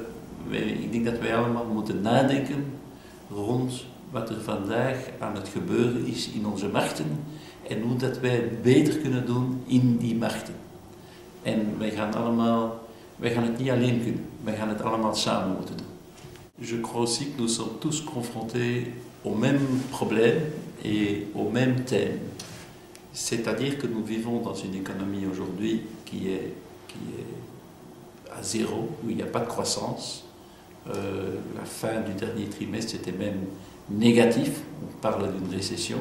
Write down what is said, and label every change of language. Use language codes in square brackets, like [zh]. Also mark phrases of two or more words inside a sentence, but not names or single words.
[nl] Ik denk dat wij allemaal moeten nadenken rond wat er vandaag aan het gebeuren is in onze markten en hoe dat wij het beter kunnen doen in die markten. En wij gaan het niet alleen kunnen, wij gaan het allemaal samen moeten doen. [fr] Je crois aussi que nous sommes tous confrontés au même problème et au même thème. C'est-à-dire que nous vivons dans une économie aujourd'hui qui est à zéro, où il n'y a pas de croissance. La fin du dernier trimestre était même négatif, on parle d'une récession.